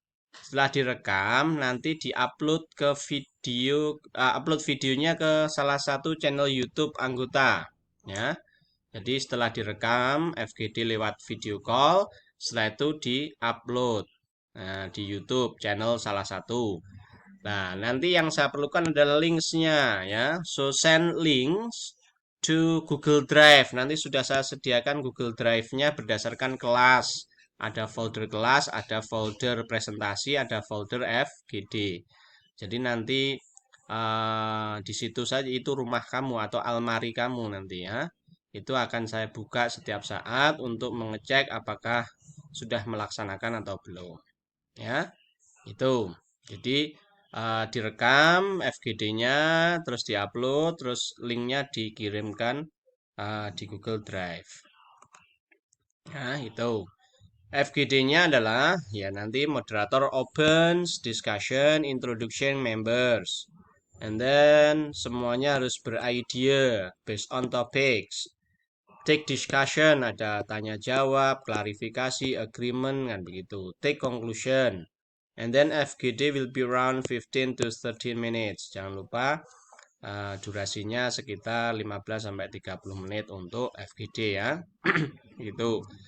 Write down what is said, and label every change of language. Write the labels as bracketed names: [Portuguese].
[Indonesian] Setelah direkam nanti diupload ke video, upload videonya ke salah satu channel YouTube anggota, ya. Jadi setelah direkam FGD lewat video call, setelah itu diupload di YouTube channel salah satu. Nah, nanti yang saya perlukan adalah linksnya, ya. [English] So send links to Google Drive. [Indonesian] Nanti sudah saya sediakan Google Drive-nya berdasarkan kelas. Ada folder kelas, ada folder presentasi, ada folder FGD. Jadi nanti di situ saja itu rumah kamu atau almari kamu nanti, ya. Itu akan saya buka setiap saat untuk mengecek apakah sudah melaksanakan atau belum. Ya, itu. Jadi direkam FGD-nya, terus diupload, terus linknya dikirimkan di Google Drive. Nah, itu. FGD-nya adalah ya nanti moderator [English] opens, discussion, introduction, members. And then [Indonesian] semuanya harus beridea [English] based on topics. Take discussion, [Indonesian] ada tanya jawab, klarifikasi, agreement, kan begitu. [English] Take conclusion. And then FGD will be around 15 to 13 minutes. [Indonesian] Jangan lupa durasinya sekitar 15 sampai 30 menit untuk FGD, ya. Gitu.